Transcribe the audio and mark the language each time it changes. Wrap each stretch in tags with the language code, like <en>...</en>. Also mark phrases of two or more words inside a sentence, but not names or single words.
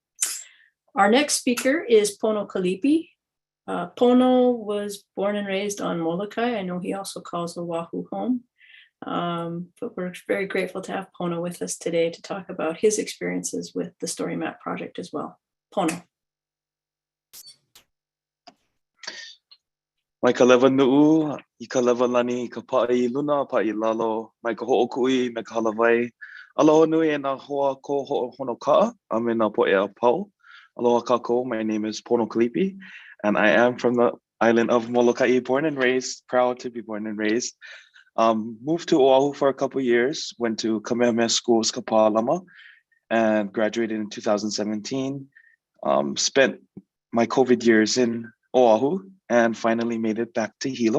<en>Our next speaker is Pono Kalipi. Pono was born and raised on Molokai. I know he also calls Oahu home. But we're very grateful to have Pono with us today to talk about his experiences with the Story Map project as well. Pono.</en> <haw>Mai ka lewa nu'u, I ka lewa lani, I ka pa'i luna, pa'i lalo, mai ka ho'okui, mai ka halawai. Aloha nui e nā hoa ko Honokaʻa, a me nā po'e a pau. Aloha kākou,</haw> <en>my name is Pono Kalipi, and I am from the island of Molokai, born and raised, proud to be born and raised. Moved to Oahu for a couple years, went to Kamehameha Schools Kapalama, and graduated in 2017. Spent my COVID years in Oahu, and finally made it back to Hilo.</en>